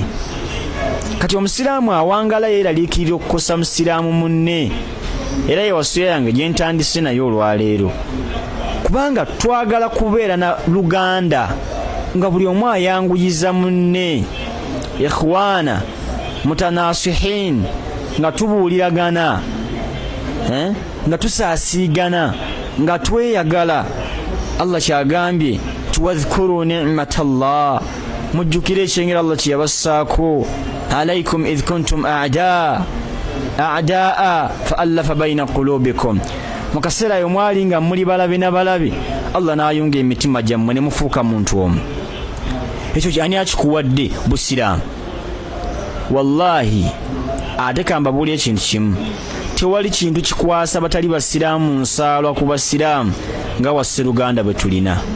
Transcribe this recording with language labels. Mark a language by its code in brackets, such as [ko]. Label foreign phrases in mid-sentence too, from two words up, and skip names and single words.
[lg] kati omusiraamu awangala yeeraliikirira okukosa musiraamu munne, era yewasuya yange gye ntandise naye olwaleero, kubanga twagala kubeera na luganda nga buli omu ayanguyiza munne, [ar] إخوانا متناصحين, [lg] nga tubuuliragana, nga tusaasiigana, nga tweyagala. Allah kyagambye [ar] واذكروا نعمة الله, [lg] mujjukire ekyengera Allah kye yabassaako, [ar] عليكم إذ كنتم أعداء فألف بين قلوبكم [lg] mukasera yo mwali nga muli balabe na balabe Allah n'ayunga emitima gyammwe ne mufuuka muntu omu. Ekyo kyani akikuwadde busiraamu. Wallahi ate kambabuli ekintu kimu, tewali kintu kikwasa batali basiraamu nsaalwa ku basiraamu nga wasseruganda bwe tulina.